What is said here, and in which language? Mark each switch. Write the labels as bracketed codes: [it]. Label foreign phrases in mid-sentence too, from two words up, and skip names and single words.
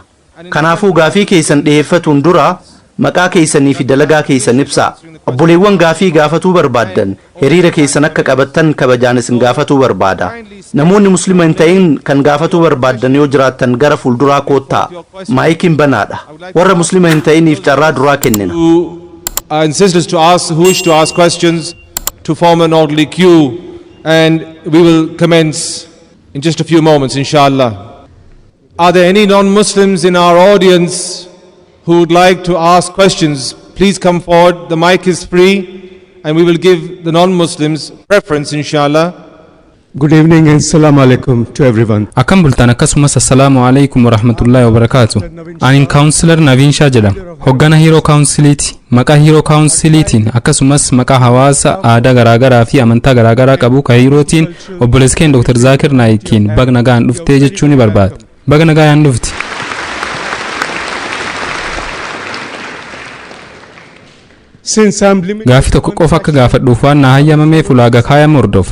[om] Kanaafuu gaafii keessan dhiheeffatuun dura maqaa keessanii fi dalagaa keessan ibsaa. Obboleewwan gaafii gaafatuu barbaaddan hiriira keessan akka qabattan kabajaan isin gaafatuu barbaada. Namoonni muslima hin ta'in kan gaafatuu barbaaddan yoo jiraattan gara fuulduraa koottaa. Maayikiin banaadha. Warra muslima hin ta'iniif carraa duraa kennina. [en] Sisters to ask who wish to ask questions to form an orderly queue, and we will commence in just a few moments, inshallah. Are there any non-Muslims in our audience who would like to ask questions? Please come forward. The mic is free and we will give the non-Muslims preference, inshallah. Good evening and [ar] السلام عليكم [en] to everyone. [om] Akkam bultaan akkasumas [ar] السلام عليكم ورحمة الله وبركاته. [om] Anin Counselor Naveen Shah jedhama. Hoggana Hero Counciliti. Maqaa Hero Councilitiin akkasumas maqaa hawaasa aadaa garaagaraa fi amantaa garaagaraa qabu ka Herootiin obboleessa keenya Dr. Zakir Naikiin baga nagaan dhuftee jechuu ni barbaada. Baga nagaan dhufti. Gaafii tokko qofa akka gaafadhuuf waan na hayyamameef ulaagaa kaayama hordofa.